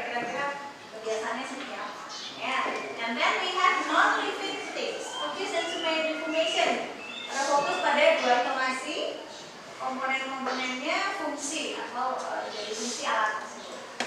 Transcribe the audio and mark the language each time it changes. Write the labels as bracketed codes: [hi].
[id] Kira-kira kebiasaannya seperti apa? Yeah. [en] And then we have non-living things. Focus on two main information. [id] Ada fokus pada dua informasi, komponen-komponennya, fungsi atau dari fungsi alat tersebut.